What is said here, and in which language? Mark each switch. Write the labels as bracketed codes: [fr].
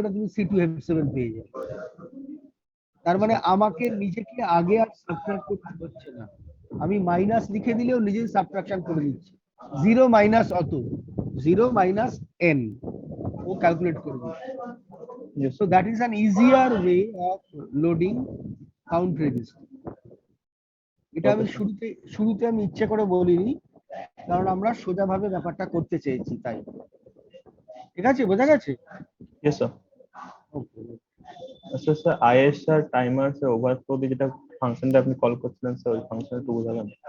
[bn] ওটা তুমি C2F7 পেয়ে যাবে। তার মানে আমাকে নিজেকে আগে আর সাবট্রাক্ট করতে হচ্ছে না, আমি মাইনাস লিখে দিলেও নিজেই সাবট্রাকশন করে দিচ্ছে। 0 মাইনাস অত, 0 মাইনাস এন ও ক্যালকুলেট করে দিচ্ছে। [en] Yes, So that is an easier way of loading count register. [bn] এটা আমি [en] okay, sir. [bn] শুরুতে আমি ইচ্ছে করে বলিনি, কারণ আমরা সোজাভাবে ব্যাপারটা করতে চেয়েছি তাই। ঠিক আছে, বোঝা গেছে? [en] Yes, sir. Okay, [bn] আচ্ছা sir, ISR timer sir overflow দিয়ে যেটা ফাংশনটা আপনি কল করছিলেন স্যার, ওই ফাংশনটা একটু বোঝাবেন?